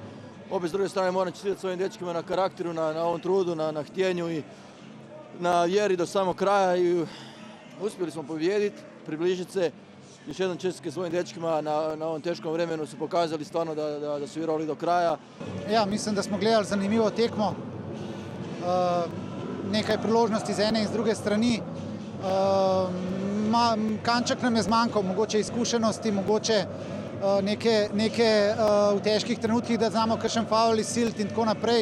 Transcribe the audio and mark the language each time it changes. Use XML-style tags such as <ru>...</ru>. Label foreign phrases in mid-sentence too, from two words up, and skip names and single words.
<hr>Opet s druge strane moram čestitati svojim dečkima na karakteru, na ovom trudu, na htjenju i na vjeri do samog kraja i uspjeli smo pobijediti, približiti se. Još jednom čestitke svojim dečkima na ovom teškom vremenu su pokazali stvarno da su igrali do kraja.</hr> <sl>Ja, mislim da smo gledali zanimivo tekmo. Nekaj priložnosti z ene in z druge strani. Kanček nam je zmanjkal, mogoče izkušenosti, mogoče neke v težkih trenutkih, da znamo kakšen faul izsiliti in tako naprej.</sl>